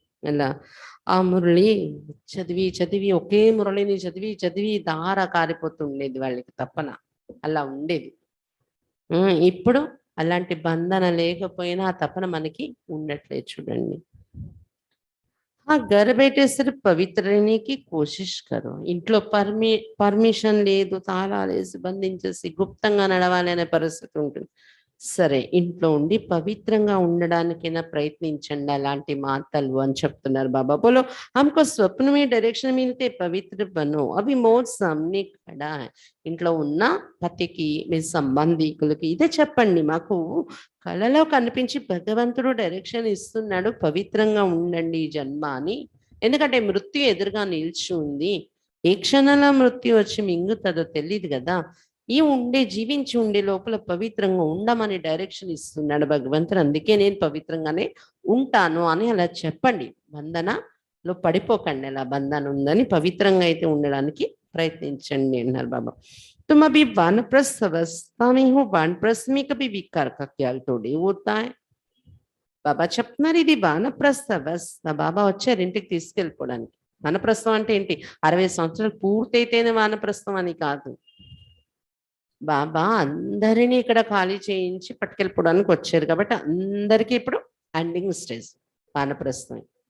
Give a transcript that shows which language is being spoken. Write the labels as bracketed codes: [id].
[te] అలా ఆ మురళి చదివి ఒకే మురళిని చదివి దార కారిపోతుండేది వాళ్ళకి తప్పన. అలా ఉండేది. ఇప్పుడు అలాంటి బంధన లేకపోయినా ఆ తపన మనకి ఉండట్లేదు చూడండి. [hi] घर बैठे सिर्फ पवित्र रहने की कोशिश करो. [te] ఇంట్లో పర్మిషన్ లేదు, తాళాలు వేసి బంధించేసి గుప్తంగా నడవాలి అనే పరిస్థితి ఉంటుంది. సరే, ఇంట్లో ఉండి పవిత్రంగా ఉండడానికైనా ప్రయత్నించండి అలాంటి మాటలు అని చెప్తున్నారు బాబా. [hi] బోలో हमको स्वप्न में डायरेक्शन मिलते पवित्र बनो अभी मौत सामने खड़ा है. [te] ఇంట్లో ఉన్న పతికి మీ సంబంధికులకి ఇదే చెప్పండి, మాకు కళలో కనిపించి భగవంతుడు డైరెక్షన్ ఇస్తున్నాడు, పవిత్రంగా ఉండండి ఈ జన్మ అని. ఎందుకంటే మృత్యు ఎదురుగా నిలిచి ఉంది, ఏ క్షణంలో మృత్యు వచ్చి మింగుతుందో తెలియదు కదా. ఈ జీవించి ఉండే లోపల పవిత్రంగా ఉండమని డైరెక్షన్ ఇస్తున్నాడు భగవంతుడు. అందుకే నేను పవిత్రంగానే ఉంటాను అని అలా చెప్పండి. బంధనలో పడిపోకండి, అలా బంధన ఉందని పవిత్రంగా అయితే ఉండడానికి ప్రయత్నించండి అన్నారు బాబా. [hi] तुम अभी वानप्रस्थ अवस्था में हो, वानप्रस्थ में कभी विकार का ख्याल थोड़ी होता है. [te] బాబా చెప్తున్నారు ఇది వానప్రస్థ అవస్థ. బాబా వచ్చారు ఇంటికి తీసుకెళ్ళిపోవడానికి. వానప్రస్థం అంటే ఏంటి? 60 సంవత్సరాలు పూర్తయితేనే వానప్రస్థం అని కాదు. బాబా అందరినీ ఇక్కడ ఖాళీ చేయించి పట్టుకెళ్ళిపోవడానికి వచ్చారు కాబట్టి అందరికీ ఇప్పుడు ఎండింగ్ స్టేజ్ వానప్రస్థం.